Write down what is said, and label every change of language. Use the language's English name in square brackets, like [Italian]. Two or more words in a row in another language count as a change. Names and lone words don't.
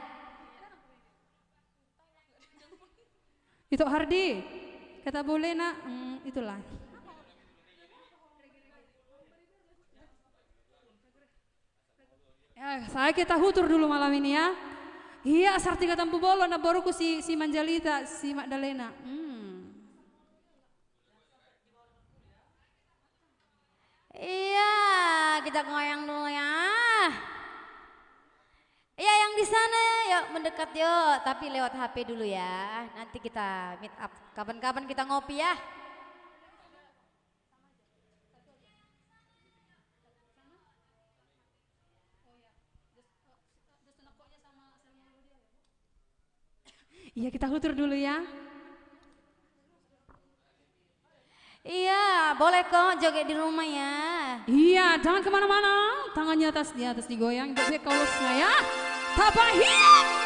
[Indonesian] Itu Hardi. Kata boleh nak, itulah. Ya, saya kita hutur dulu malam ini ya. Iya, Sartika Tampu Bolo, nah baru ku si Manjalita, si Magdalena. Iya, kita goyang dulu ya. Iya yang di sana yuk mendekat yuk, tapi lewat HP dulu ya. Nanti kita [English] meet up. [Indonesian] Kapan-kapan kita ngopi ya. Iya, kita hutur dulu ya. Iya, boleh kok joget di rumah ya. Iya, jangan kemana-mana. Tangannya di atas digoyang. Joget kaulosnya ya. Tabahin.